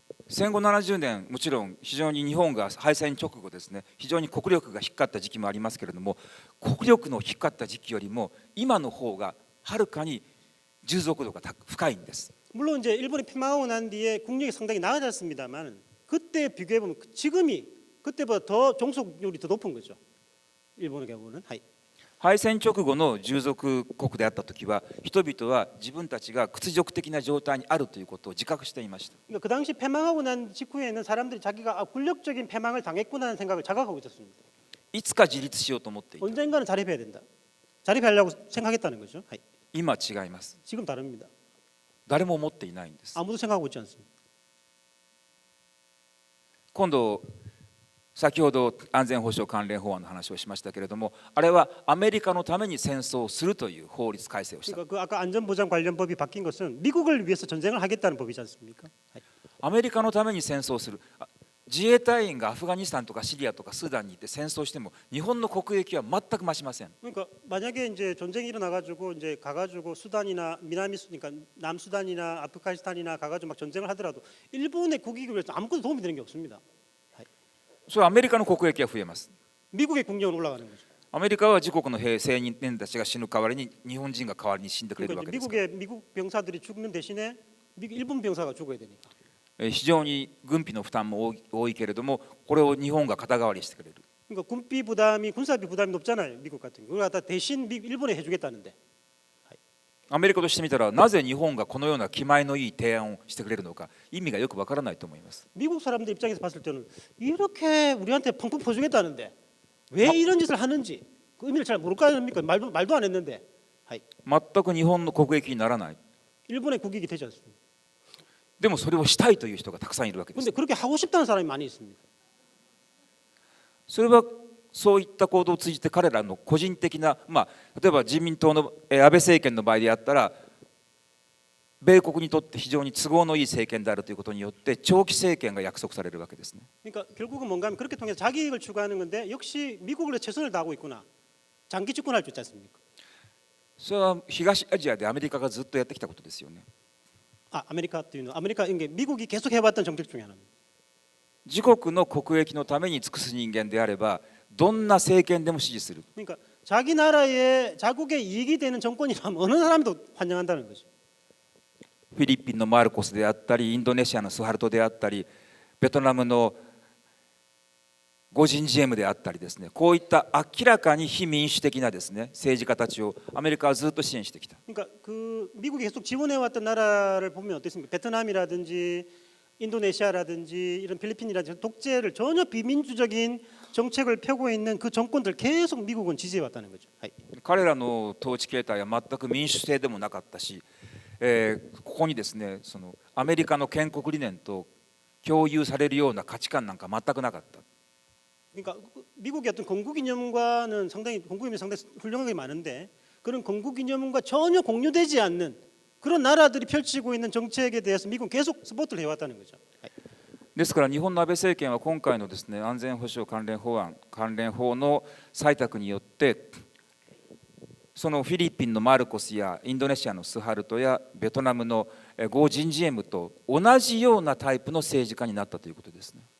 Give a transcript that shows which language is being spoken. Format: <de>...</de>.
<ja>戦後70年、もちろん非常に日本が敗戦直後ですね、非常に国力が低かった時期もありますけれども、国力の低かった時期よりも今の方がはるかに従属度が深いんです。</ja> <ko>물론 이제 일본이 패망하고 난 뒤에 국력이 상당히 나아졌습니다만 그때 비교해 보면 지금이 그때보다 더 종속률이 더 높은 거죠. 일본의 경우는.</ko> <ja>敗戦直後の従属国であった時は人々は自分たちが屈辱的な状態にあるということを自覚していました。</ja> <ko>그러니까 그 당시 패망하고 난 직후에는 사람들이 자기가 굴욕적인 패망을 당했구나는 생각을 자각하고 있었습니다.</ko> <ja>いつか自立しようと思っていた。</ja> <ko>언젠가는 자립해야 된다. 자립하려고 생각했다는 거죠.</ko> <ja>今違います。</ja> <ko>지금 다릅니다.</ko> <ja>誰も思っていないんです。</ja> <ko>아무도 생각하고 있지 않습니다.</ko> <ja>今度先ほど安全保障関連法案の話をしましたけれども、あれはアメリカのために戦争をするという法律改正をした。</ja> <ko>그러니까 그 아까 안전보장 관련법이 바뀐 것은 미국을 위해서 전쟁을 하겠다는 법이지 않습니까?</ko> <ja>アメリカのために戦争をする。自衛隊員がアフガニスタンとかシリアとかスーダンに行って戦争しても日本の国益は全く増しません。</ja> <ko>그러니까 만약에 이제 전쟁이 일어나 가지고 이제 가 가지고 수단이나 그러니까 남수단이나 아프가니스탄이나 가 가지고 막 전쟁을 하더라도 일본의 국익을 위해서 아무것도 도움이 되는 게 없습니다.</ko> <ja>それはアメリカの国益は増えます。</ja> <ko>미국의 국력은 올라가는 거죠.</ko> <ja>アメリカは自国の兵青年たちが死ぬ代わりに日本人が代わりに死んでくれるわ</ja> <ko>그러니까</ko> <ja>けですから</ja> <ko>미국 병사들이 죽는 대신에 일본 병사가 죽어야 되니까.</ko> <ja>非常に軍費の負担も多いけれどもこれを日本が肩代わりしてくれる</ja> <ko>그러니까 군사비 부담이 높잖아요. 미국 같은 경우. 그걸 갖다 대신 일본에 해주겠다는데.</ko> <ja>アメリカとしてみたらなぜ日本がこのような気前のいい提案をしてくれるのか意味がよくわからないと思います</ja> <ko>미국 사람들 입장에서 봤을 때는 이렇게 우리한테 펑펑 퍼주겠다는데 왜 이런 짓을 하는지 그 의미를 잘 모를 거 아닙니까? 말도 안 했는데.</ko> <ja>全く日本の国益にならない</ja> <ko>일본의 국익이 되지 않습니다.</ko> <ja>でもそれをしたいという人がたくさんいるわけです</ja> <ko>근데 그렇게 하고 싶다는 사람이 많이 있습니다.</ko> <ja>それはそういった行動を通じて彼らの個人的な、例えば自民党の安倍政権の場合であったら米国にとって非常に都合のいい政権であるということによって長期政権が約束されるわけですね。</ja> <ko>그러니까 결국은 뭔가 하면 그렇게 통해서 자기 이익을 추구하는 건데 역시 미국을 위해 최선을 다하고 있구나. 장기 집권할 수 있지 않습니까?</ko> <ja>それは東アジアでアメリカがずっとやってきたことですよね。</ja> <ko>아메리카</ko> <ja>というの</ja> <ko>아메리카 이게 미국이 계속 해왔던 정책 중에 하나입니다.</ko> <ja>自国の国益のために尽くす人間であればどんな政権でも支持する。</ja> <ko>그러니까 자기 나라의 자국의 이익이 되는 정권이라면 어느 사람도 환영한다는 거죠.</ko> <ja>フィリピンのマルコスであったりインドネシアのスハルトであったりベトナムのゴジンジエムであったりですねこういった明らかに非民主的なですね政治家たちをアメリカはずっと支援してきた。</ja> <ko>그러니까 그 미국이 계속 지원해왔던 나라를 보면 어떻습니까? 베트남이라든지 인도네시아라든지 이런 필리핀이라든지 독재를 전혀 비민주적인 정책을 펴고 있는 그 정권들 계속 미국은 지지해왔다는 거죠.</ko> <ja>彼らの統治形態は全く民主制でもなかったし、ここにですねそのアメリカの建国理念と共有されるような価値観なんか全くなかった。</ja> <ko>그러니까 미국의 어떤 건국이념과는 상당히 건국이념이 상당히 훌륭한 게 많은데 그런 건국이념과 전혀 공유되지 않는 그런 나라들이 펼치고 있는 정책에 대해서 미국은 계속 스포트를 해왔다는 거죠.</ko> <ja>ですから日本の安倍政権は今回のですね安全保障関連法案関連法の採択によってそのフィリピンのマルコスやインドネシアのスハルトやベトナムのゴ・ジンジエムと同じようなタイプの政治家になったということですね。</ja>